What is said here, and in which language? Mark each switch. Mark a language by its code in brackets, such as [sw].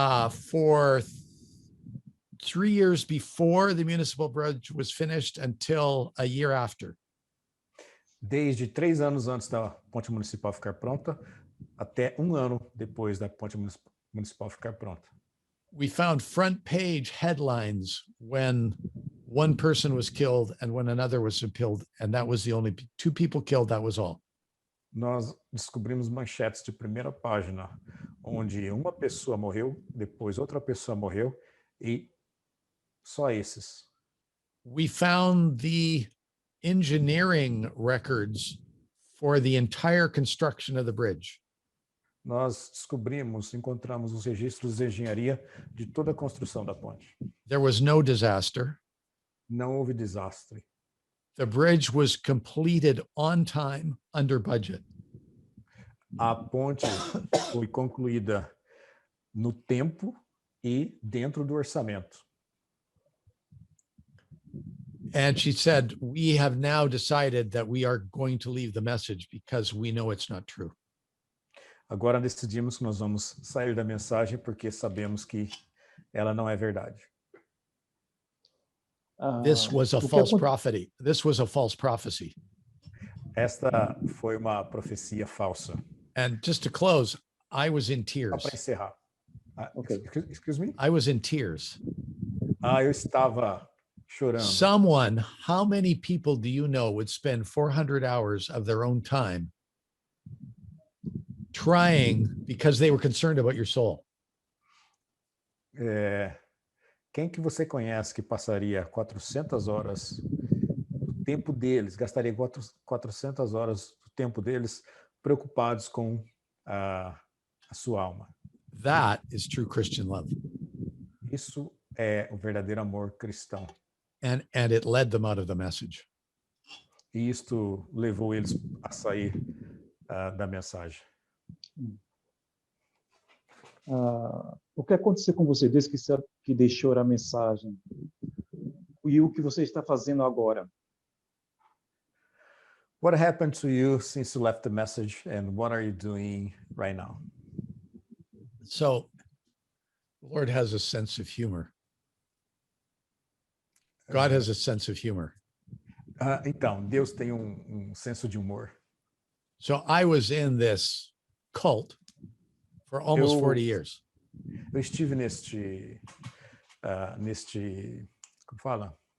[en] For 3 years before the municipal bridge was finished until a year after. [pt] Desde 3 anos antes da ponte municipal ficar pronta, até 1 ano depois da ponte municipal ficar pronta. [en] We found front page headlines when one person was killed and when another was killed, and that was the only two people killed. That was all. [pt] Nós descobrimos manchetes de primeira página, onde uma pessoa morreu, depois outra pessoa morreu, e só esses. [en] We found the engineering records for the entire construction of the bridge. [pt] Nós encontramos os registros de engenharia de toda a construção da ponte. [en] There was no disaster. [pt] Não houve desastre. [en] The bridge was completed on time, under budget. [pt] A ponte foi concluída no tempo e dentro do orçamento. [en] And she said, we have now decided that we are going to leave the message because we know it's not true. [pt] Agora decidimos que nós vamos sair da mensagem porque sabemos que ela não é verdade. [en] This was a false prophecy. This was a false prophecy. [pt] Esta foi uma profecia falsa. [en] And just to close, I was in [pt] Só [en] tears. [pt] para encerrar. [en] Okay. Excuse me? I was in tears. [pt] Eu estava chorando. [en] Someone, how many people do you know would spend 400 hours of their own time trying because they were concerned about your soul? [pt] Quem que você conhece que passaria 400 horas do tempo deles, gastaria 400 horas do tempo deles preocupados com a sua alma? [en] That is true Christian love. [pt] Isso é o verdadeiro amor cristão. [en] And it led them out of the message. [pt] E isto levou eles a sair da mensagem. O que aconteceu com você desde que deixou a mensagem? E o que você está fazendo agora? [en] What happened to you since you left the message, and what are you doing right now? So the Lord has a sense of humor. God has a sense of humor. [pt] Então, Deus tem senso de humor. [en] So I was in this cult for almost 40 years. [pt] Eu estive neste, como fala?